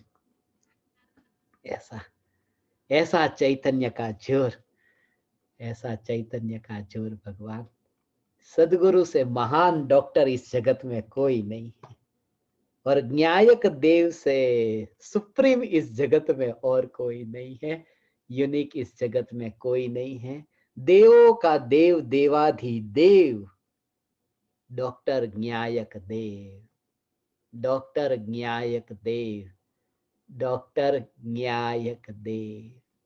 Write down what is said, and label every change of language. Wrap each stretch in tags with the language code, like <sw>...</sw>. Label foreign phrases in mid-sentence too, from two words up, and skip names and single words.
<hi>ऐसा, ऐसा चैतन्य का जोर, ऐसा चैतन्य का जोर भगवान, सदगुरु से महान डॉक्टर इस जगत में कोई नहीं है, और न्यायक देव से सुप्रीम इस जगत में और कोई नहीं है, यूनिक इस जगत में कोई नहीं है। देवों का देव, देवाधिदेव, डॉक्टर न्यायक देव, डॉक्टर न्यायक देव, डॉक्टर न्यायक देव।</hi>